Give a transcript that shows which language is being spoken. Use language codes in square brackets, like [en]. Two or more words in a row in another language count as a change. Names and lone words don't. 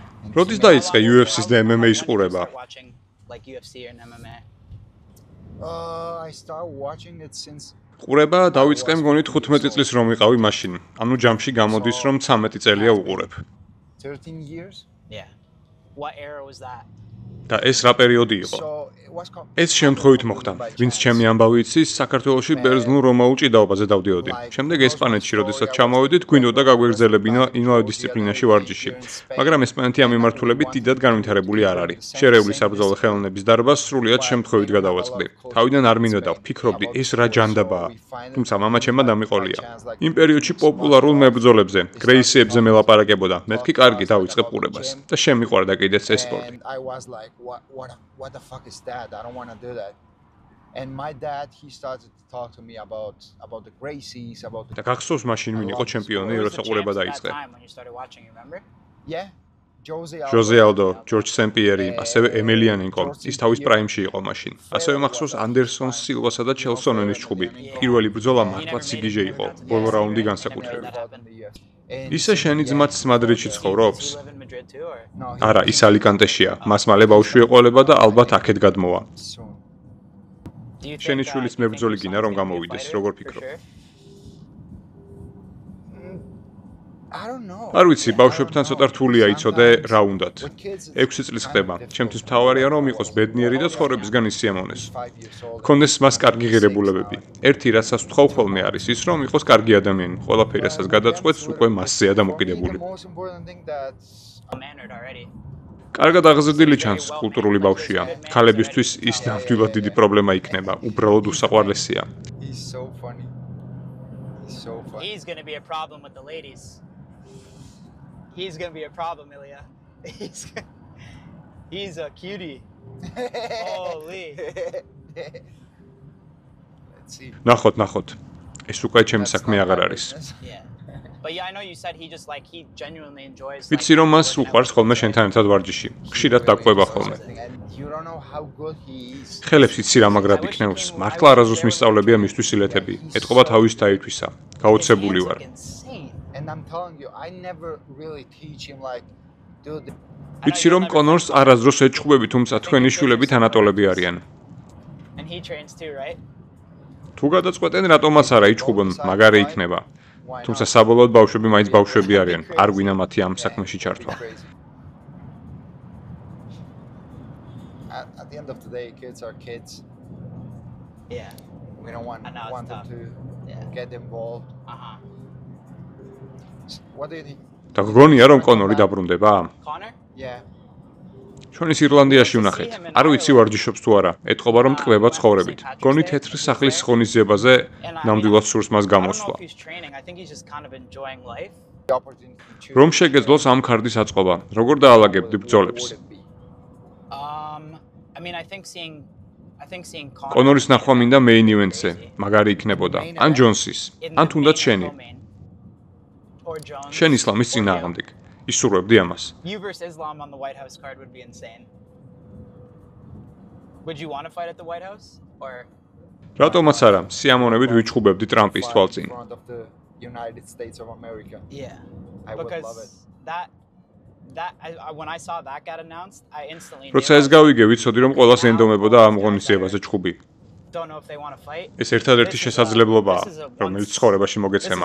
[ka] როდის დაიწყე UFC-ს და MMA-ს ყურება? [en] I started watching it since [ka] ყურება დავიწყე მგონი 15 წლის რომ ვიყავი მაშინ. ანუ ჯამში გამოდის რომ 13 წელია უყურებ. [en] 13 years. Yeah. What era was that? [ka] და ეს რა პერიოდი იყო? ეს შემთხვევით მოხდა. ვინც ჩემი ამბავი იცის, საქართველოში ბერძნულ-რომაულ ჭიდაობაზე დავდიოდი. შემდეგ ესპანეთში, როდესაც ჩამოვედით, გვინდოდა გაგვეგრძელებინა იმავე დისციპლინაში ვარჯიში. მაგრამ ესპანეთი ამ მიმართულებით დიდად განვითარებული არ არის. შერეული საბრძოლო ხელოვნების დარბას სრულიად შემთხვევით გადავაწყდი. თავიდან არ მინდოდა, ვფიქრობდი, ეს რა ჯანდაბაა. თუმცა მამაჩემმა დამიყოლია. იმ პერიოდში პოპულარულ მებრძოლებზე, გრეისიებზე მელაპარაკებოდა. მეთქი კარგი დავიწყე ყურებას და შემიყვარდა კიდეც ეს სპორტი. [en] What the fuck is that? I don't want to do that. And my dad, he started to talk to me about the Gracies, about the... [ka] და გახსოვს მაშინ ვინ იყო ჩემპიონი, როცა ყურება დაიწყე? [en] Yeah. [ka] ჟოზე ალდო, ჯორჯ სენ-პიერი, ასევე ემელიანენკო, ის თავის პრაიმში იყო მაშინ. ასევე მახსოვს ანდერსონ სილვასა და ჩელსონენის ჩხუბი. პირველი ბრძოლა მართლაც სიგიჟე იყო, ბოლო რაუნდი განსაკუთრებით. ისე შენი ძმაც მადრიდში ცხოვრობს? არა, ის ალიკანტეშია. მას მალე ბავშვი ეყოლება და ალბათ აქეთ გადმოვა. შენი შვილიც მებრძოლი გინა რომ გამოვიდეს, როგორ ფიქრობ? [en] I don't know. [ka] არ ვიცი, ბავშვებთან ცოტა რთულია იცოდე რა უნდათ. 6 წლის ხდება. ჩემთვის მთავარია რომ იყოს ბედნიერი და ცხოვრებისგან ისიამოვნეს. ჰქონდეს მას კარგი ღირებულებები. ერთი რასაც ვთხოვ ხოლმე არის ის რომ იყოს კარგი ადამიანი. ყველაფერი რასაც გადაწყვეტს უკვე მასზეა დამოკიდებული. კარგად აღზრდილი ჩანს, კულტურული ბავშვია. ქალებისთვის ის ნამდვილად დიდი პრობლემა იქნება. უბრალოდ უსაყვარლესია. [en] He's so funny. He's going to be a problem with the ladies. He's going to be a problem, Ilya. He's a cutie. Holy. Let's see. [ka] ნახოთ. ეს უკვე ჩემი საქმე აღარ არის. [en] Yeah. But yeah, I know you said he genuinely enjoys [ka] ვიცი რომ მას უყვარს ხოლმე შენთან ერთად ვარჯიში. ხშირად დაგვება ხოლმე. [en] You don't know how good he is. [ka] ხელებს იცი რა მაგრად იქნევს. მართლა არაზოს მისწავლებია მისთვის ილეთები. ეთყობა თავის დაითვისა. გაოცებული ვარ. [en] And I'm telling you, I never really teach him like dude. [ka] ვიცი რომ კონორს არაზროს ეჭხუბები, თუმცა თქვენი შვილები თანატოლები არიან. [en] And he trains too, right? [ka] თუ გადაწყვეტენ რატომაც არა იჭხუბონ, მაგარი იქნება. თუმცა საბოლოოდ ბავშვები მაინც ბავშვები არიან. არ გვინა მათი ამ საქმეში ჩართვა. [en] At the end of the day, kids are kids. Yeah. We don't want them to get involved. What do you think? [ka] და გგონია რომ კონორი დაბრუნდება? [en] Connor? Yeah. [ka] ჩვენის ირლანდიაში ვნახეთ. არ ვიცი ვარჯიშობს თუ არა. ეთყობა რომ ტყვება ცხოვრებით. გონი თეთრი სახლის ღონისძიებაზე ნამდვილად სურს მას გამოსვლა. რომ შეგეძლოს ამ ქარდის აწყობა, როგორ დაალაგებდი ბრძოლებს? კონორის ნახვა მინდა [en] main event, [ka] მაგარი იქნებოდა. ან ჯონსის, ან თუნდაც შენი. შენ ისლამის წინააღმდეგ. ისურვებდი ამას. [en] You versus Islam on the White House card would be insane. Would you want to fight at the White House or [ka] რატომაც არა, სიამოვნებით ვიჩხუბებდი ტრამპის თვალწინ. [en] United States of America. Yeah. I would love it. When I saw that got announced, I instantly [ka] როცა ეს გავიგე, ვიცოდი რომ ყველას ენდომებოდა ამ ღონისძიებაზე ჩხუბი. [en] Don't know if they want to fight. [ka] ეს ერთადერთი შესაძლებლობაა, რომელიც ცხოვრებაში მოგეცემა.